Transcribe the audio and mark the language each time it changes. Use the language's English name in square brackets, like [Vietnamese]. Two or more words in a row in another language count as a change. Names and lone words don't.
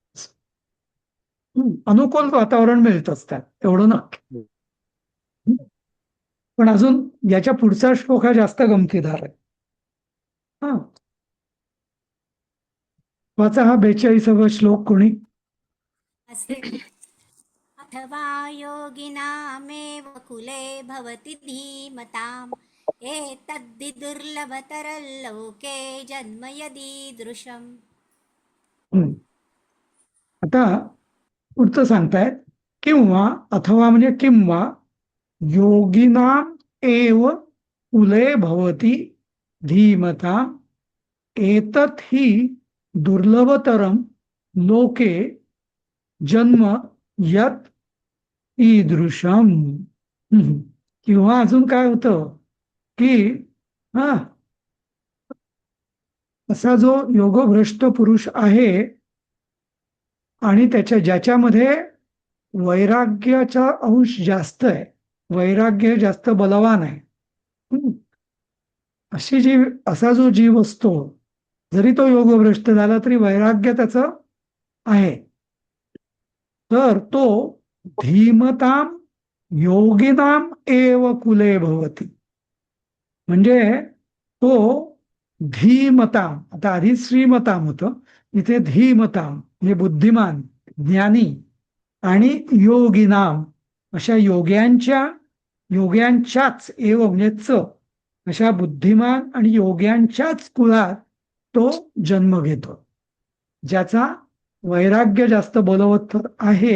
[Marathi] अनुकूल वातावरण मिळतच त्यात, एवढं ना. पण अजून याच्या पुढचा श्लोक हा जास्त गमतीदार आहे. हा, वाचा हा 42वा श्लोक कोणी. [Sanskrit] अथवा योगिनामेव कुले भवति धीमताम् एतद्धि दुर्लभतरल्लोके जन्म यदीदृशम्. [Marathi] आता पुढचं सांगतायत, किंवा अथवा म्हणजे किंवा [Sanskrit] योगिनाम एव कुले भवति धीमता एतत् ही दुर्लभतरम लोके जन्म यत ईदृशम. [Marathi] किंवा अजून काय होतं की हा असा जो योगभ्रष्ट पुरुष आहे आणि ज्याच्यामध्ये वैराग्याचा अंश जास्त आहे, वैराग्य जास्त बलवान आहे, हम्म, असा जो जीव असतो, जरी तो योगभ्रष्ट झाला तरी वैराग्य त्याचं आहे, तर तो [Sanskrit] धीमताम योगिनाम एव कुले भवती. [Marathi] म्हणजे तो धीमताम, आता आधी श्रीमताम होतं, इथे धीमताम म्हणजे बुद्धिमान, ज्ञानी आणि योगिनाम अशा योग्यांच्याच एव म्हणजे अशा बुद्धिमान आणि योग्यांच्याच कुळात तो जन्म घेतो, ज्याचा वैराग्य जास्त बलवत्तर आहे.